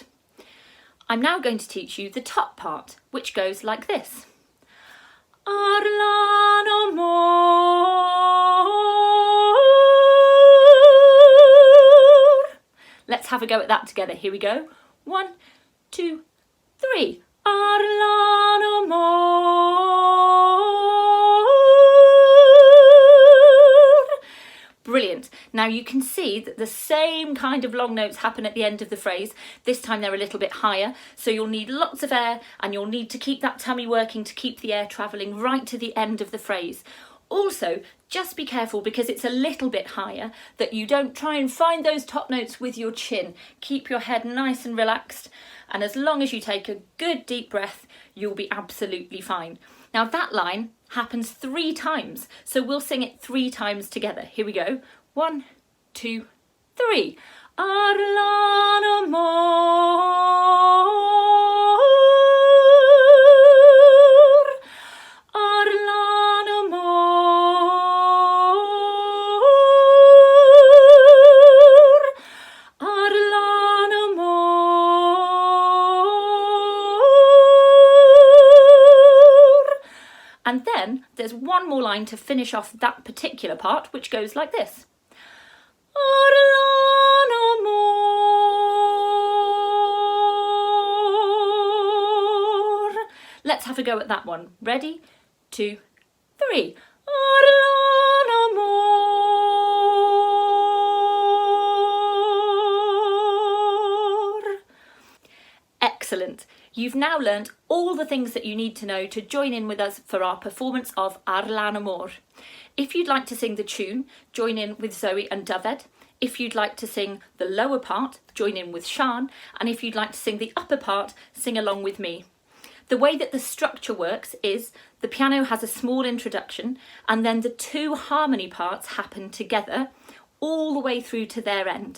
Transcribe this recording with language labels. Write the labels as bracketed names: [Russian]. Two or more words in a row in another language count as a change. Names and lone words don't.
[English] I'm now going to teach you the top part, which goes like this. [Welsh] Ar lan y môr. [English] Let's have a go at that together. Here we go. 1, 2, 3. [Welsh] Ar lan y môr. [English] Brilliant. Now you can see that the same kind of long notes happen at the end of the phrase. This time they're a little bit higher, so you'll need lots of air and you'll need to keep that tummy working to keep the air travelling right to the end of the phrase. Also, just be careful because it's a little bit higher that you don't try and find those top notes with your chin. Keep your head nice and relaxed, and as long as you take a good deep breath, you'll be absolutely fine. Now that line happens 3 times, so we'll sing it 3 times together. Here we go. 1, 2, 3. [Welsh] Ar lan y môr. Ar lan y môr. Ar lan y môr. [English] And then there's one more line to finish off that particular part, which goes like this. [Welsh] Ar lan y môr. [English] Let's have a go at that one. Ready? 2, 3. [Welsh] Ar lan y môr. [English] Excellent. You've now learned all the things that you need to know to join in with us for our performance of Ar lan y môr. If you'd like to sing the tune, join in with Zoe and Diwedd. If you'd like to sing the lower part, join in with Sian. And if you'd like to sing the upper part, sing along with me. The way that the structure works is the piano has a small introduction and then the 2 harmony parts happen together all the way through to their end.